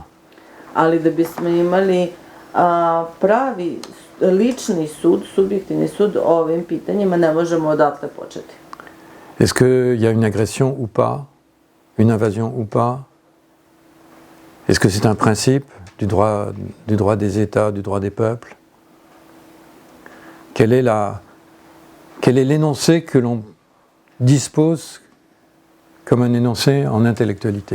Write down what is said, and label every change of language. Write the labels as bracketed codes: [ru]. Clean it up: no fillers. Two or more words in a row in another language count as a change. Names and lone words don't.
[sr] Ali da bismo imali pravi lični sud, subjektivni sud o ovim pitanjima, ne možemo odatle početi. [fr] Est-ce qu'il y a une agression ou pas? Une invasion ou pas? Est-ce que c'est un principe du droit des États, du droit des peuples? Quel est l'énoncé que l'on dispose comme un énoncé en intellectualité?